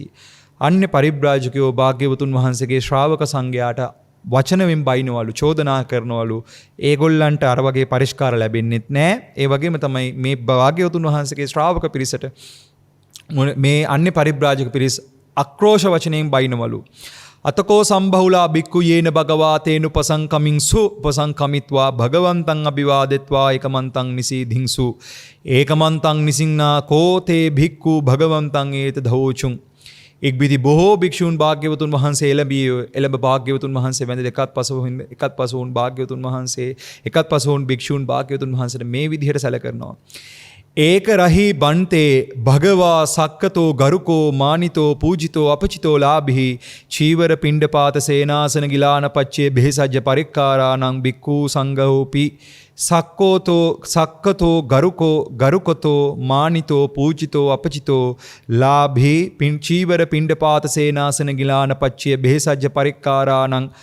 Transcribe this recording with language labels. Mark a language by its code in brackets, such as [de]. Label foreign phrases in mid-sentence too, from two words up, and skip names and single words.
[si] අන්‍ය පරිබ්‍රාජකයෝ භාග්‍යවතුන් වහන්සේගේ ශ්‍රාවක සංඝයාට වචනවෙන් බයිනවලු, චෝදනා කරනවලු. ඒගොල්ලන්ට අර වගේ පරිස්කාර ලැබෙන්නෙත් නැහැ. ඒ වගේම තමයි මේ භාග්‍යවතුන් වහන්සේගේ ශ්‍රාවක පිරිසට මේ අන්‍ය පරිබ්‍රාජක පිරිස අක්‍රෝෂ වචනයෙන් බයිනවලු. [pi] අතකෝ සම්බහුලා බික්කු යේන භගවා තේන උපසංකමින්සු උපසංකමිත්වා භගවන්තං අභිවාදෙත්වා ඒකමන්තං නිසීධින්සු ඒකමන්තං නිසින්නා කෝතේ භික්කු භගවන්තං ඒත දහෝචුං. [si] එක්බිදි බොහෝ භික්ෂූන් භාග්‍යවතුන් වහන්සේ එළඹ භාග්‍යවතුන් වහන්සේ වැඳ එකත් පසුවුන් භාග්‍යවතුන් වහන්සේ එකත් පසුවුන් භික්ෂූන් භාග්‍යවතුන් වහන්සේට මේ විදිහට සැලකරනවා. [pi] ඒක රහි බන්තේ භගවා සක්කතෝ ගරුකෝ මානිතෝ පූජිතෝ අපචිතෝ ලාභී චීවර පිණ්ඩපාත සේනාසන ගිලාන පච්චේ බෙහෙසජ්ජ පරික්කාරාණං බික්ඛු සංඝෝපි සක්කතෝ ගරුකොතෝ මානිතෝ පූජිතෝ අපචිතෝ ලාභී චීවර පිණ්ඩපාත සේනාසන ගිලාන පච්චේ බෙහෙසජ්ජ පරික්කාරාණං